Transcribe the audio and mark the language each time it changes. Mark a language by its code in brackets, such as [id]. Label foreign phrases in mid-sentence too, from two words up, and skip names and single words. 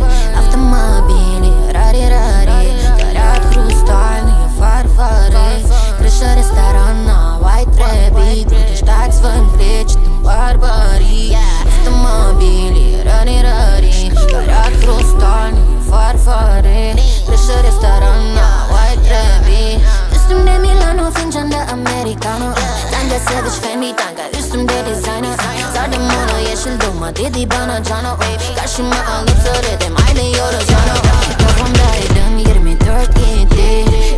[ru] Автомобили, рари-рари, горят хрустальные фарфоры. Крыша ресторана, [en] white rabbit. [ru] Буду ждать в своем клетчатом барбаре. Автомобили, рари-рари, горят хрустальные фарфоры. Крыша ресторана, [en] white rabbit. [tr] Üstümde Milano, fincanda Americano. Tanga savage Fendi tanga, üstümde designer. Sardım onu yeşil dolma dedi bana cano. Karşıma alıp söyledim aynıyoruz cano. Kafamdaydım 24/7.